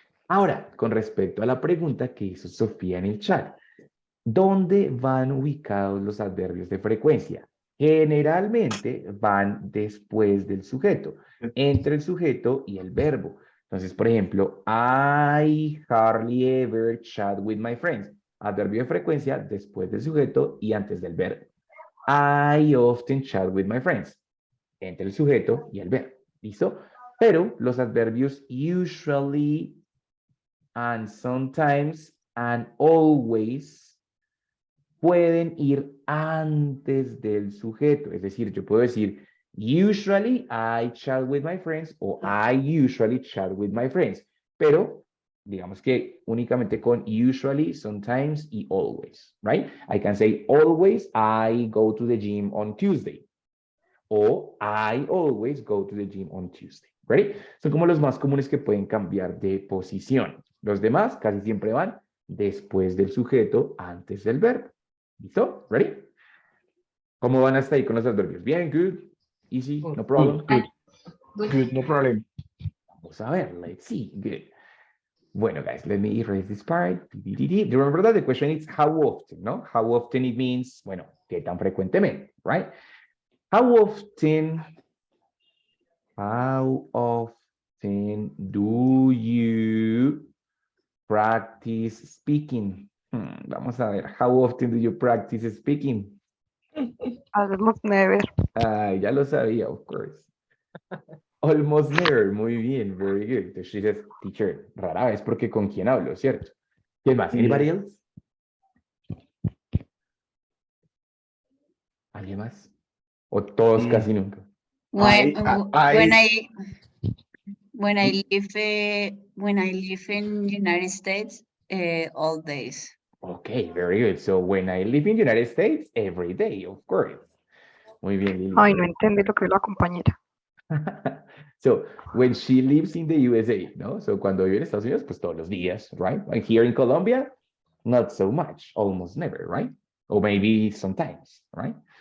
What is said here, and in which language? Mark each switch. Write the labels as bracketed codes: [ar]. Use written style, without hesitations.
[es] Ahora, con respecto a la pregunta que hizo Sofía en el chat, ¿dónde van ubicados los adverbios de frecuencia? Generalmente van después del sujeto, entre el sujeto y el verbo. Entonces, por ejemplo, [en] I hardly ever chat with my friends. [es] Adverbio de frecuencia después del sujeto y antes del verbo. [en] I often chat with my friends. [es] Entre el sujeto y el verbo. ¿Listo? Pero los adverbios [en] usually and sometimes and always [es] pueden ir antes del sujeto. Es decir, yo puedo decir, [en] usually I chat with my friends o I usually chat with my friends. [es] Pero digamos que únicamente con usually, sometimes y always, right? [en] I can say always I go to the gym on Tuesday. O I always go to the gym on Tuesday. Ready? [es] Son como los más comunes que pueden cambiar de posición. Los demás casi siempre van después del sujeto, antes del verbo. ¿Listo? ¿Ready? ¿Cómo van hasta ahí con los adverbios? [en] Bien, good, easy, no problem. Good, no problem. [es] Vamos a ver, [en] let's see, good. [es] Bueno, [en] guys, let me erase this part. Do you remember that the question is how often, no? How often it means, [es] bueno, ¿qué tan frecuentemente, [en] right? How often do you practice speaking? [es] Vamos a ver, [en] how often do you practice speaking? Almost never. [es] Ya lo sabía, [en] of course. Almost never, [es] muy bien, [en] very good. [es] Entonces [en] she says, teacher, [es] rara vez porque con quién hablo, ¿cierto? ¿Quién más? [en] Anybody else? [es] ¿Alguien más? ¿O todos casi nunca? [en] When I- when I live in United States, all days. Okay, very good. So when I live in the United States, every day, of course. [es] Muy bien, Lili. Ay, no entendí lo que dijo la compañera. [en] So when she lives in the USA, no? [es] So cuando vive en Estados Unidos, pues todos los días, right? [en] And here in Colombia, not so much, almost never, right? Or maybe sometimes, right?